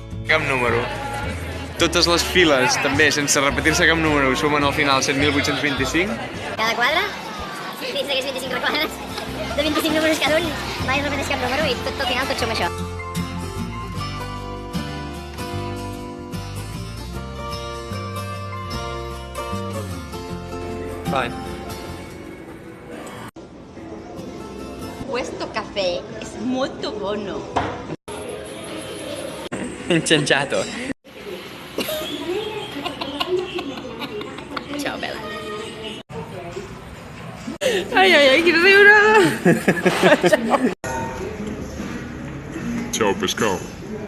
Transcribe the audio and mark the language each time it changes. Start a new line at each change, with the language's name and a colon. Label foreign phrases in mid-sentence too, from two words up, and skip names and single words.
Catalan: Cap número. Totes les files, també, sense repetir-se cap número, sumen al final 7.825. Cada quadre, dins d'aquests 25 requadres, de 25 números cada un, mai repeteix cap número i tot al final tot som això.
Italian: Fine. Questo caffè è molto buono. Incianciato. Ciao bella. Ai ai ai,
Catalan: quin riure!
Italian: Ciao pescado.